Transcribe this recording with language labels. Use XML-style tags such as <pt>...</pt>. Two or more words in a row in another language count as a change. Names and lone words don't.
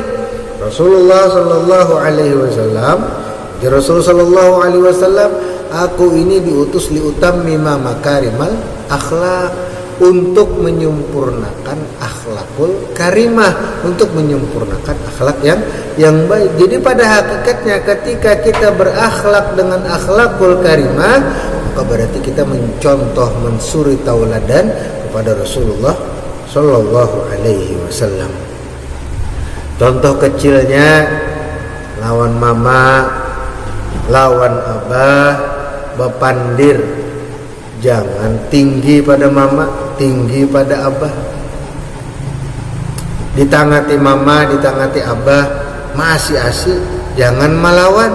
<id>Rasulullah</id> <ar>صلى الله عليه وسلم,</ar> <id>aku ini diutus</id> <ar>لأتمم مكارم الأخلاق,</ar> <id>untuk menyempurnakan</id> <ar>الأخلاق الكريمة,</ar> <id>untuk menyempurnakan akhlak yang baik. Jadi pada hakikatnya ketika kita berakhlak dengan</id> <ar>الأخلاق الكريمة,</ar> <id>maka berarti kita mencontoh, mensuri tauladan kepada Rasulullah</id> <ar>صلى الله عليه وسلم.</ar> <bjn>Contoh kecilnya, lawan mama, lawan abah, bepandir, jangan tinggi pada mama, tinggi pada abah. Ditangati mama, ditangati abah, masih asik, jangan melawan.</bjn>